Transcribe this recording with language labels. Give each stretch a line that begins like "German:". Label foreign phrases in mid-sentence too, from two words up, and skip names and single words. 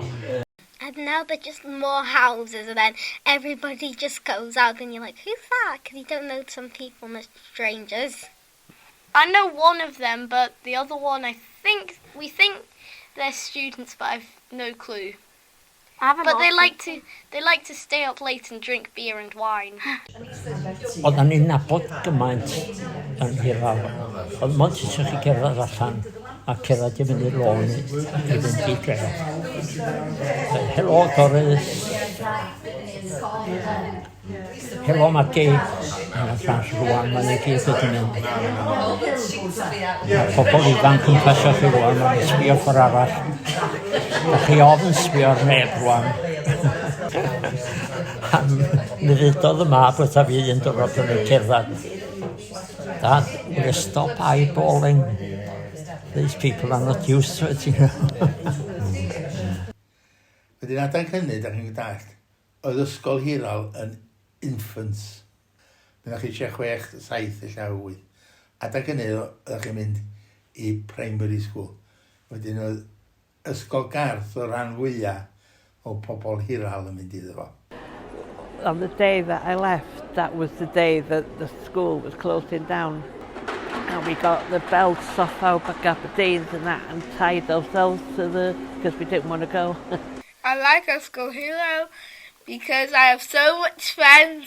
English: And now they're just more houses, and then everybody just goes out, and you're like, who's that? Because you don't know some people, they're strangers. I know one of them, but the other one, we think they're students, but I've no clue. But they like to stay up late and drink beer and wine.
Welsh: Oedden ni'n nabod gymaint yn Hiral. Oedd mond eisiau chi gerdded allan a cerdded i fynd i'r lôn i fynd i dref. Helo Doris. Helo Maggie. Yn y llall rwan, mae'n ei gyd ydyn mynd. Mae pobl ifanc yn pasio chi rwan, mae'n sbio ffordd arall. Da chi ofn sbio ar neb rwan. Mi ddudodd y mab wrtha fi un dwrnod yn y cerdded. Dad,
English: we're going to stop eyeballing. These people are not used to it, you know.
Welsh: Wedyn adeg hynny, da chi'n dallt, oedd ysgol Hiral yn infants. Byddwch chi eisiau 6, 7, 8. Adag hynny, oeddech chi'n mynd i
English: primary school.
Welsh: Wedyn oedd ysgol Garth o ran fwyaf o pobl hiral yn mynd iddo fo.
English: On the day that I left, that was the day that the school was closing down. And we got the belts off our back Aberdeens and that and tied ourselves to because we didn't want to go. I like our school hero because I have so much friends.